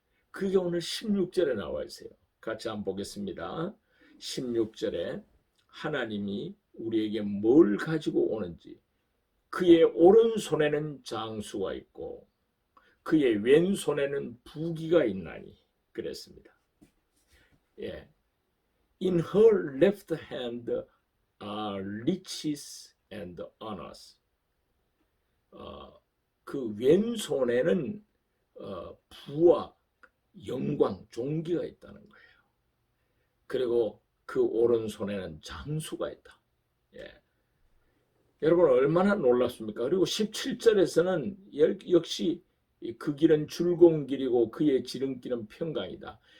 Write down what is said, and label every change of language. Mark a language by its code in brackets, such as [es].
[ko] 그게 오늘 16절에 나와 있어요. 같이 한번 보겠습니다. 16절에 하나님이 우리에게 뭘 가지고 오는지, 그의 오른손에는 장수가 있고 그의 왼손에는 부귀가 있나니 그랬습니다. 예. [en] In her left hand are riches and honors. [ko] 그 왼손에는 부와 영광, 존귀가 있다는 거예요. 그리고 그 오른손에는 장수가 있다. 예. 여러분 얼마나 놀랍습니까? 그리고 17절에서는 역시 그 길은 즐거운 길이고 그의 지름길은 평강이다.